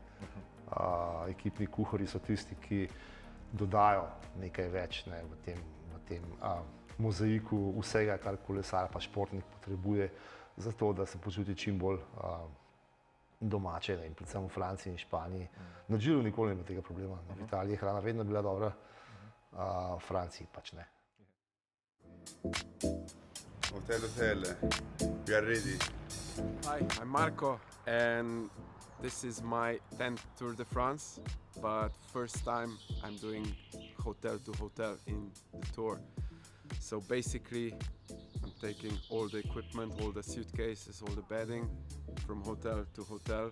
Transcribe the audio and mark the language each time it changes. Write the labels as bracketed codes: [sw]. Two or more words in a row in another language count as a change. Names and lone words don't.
[sl] Ekipni kuharji so tisti, ki dodajo nekaj več, ne, v tem mozaiku vsega, kar kolesar pa športnik potrebuje, zato da se počuti čim bolj domače, ne, in predvsem v Franciji in Španiji. Na Giru nikoli ni tega problema. V Italiji je hrana vedno bila dobra, v Franciji pač ne. [en] Hotel, we are ready. Hi, I'm Marco and this is my 10th Tour de France, but first time I'm doing hotel to hotel in the tour. So basically I'm taking all the equipment, all the suitcases, all the bedding from hotel to hotel.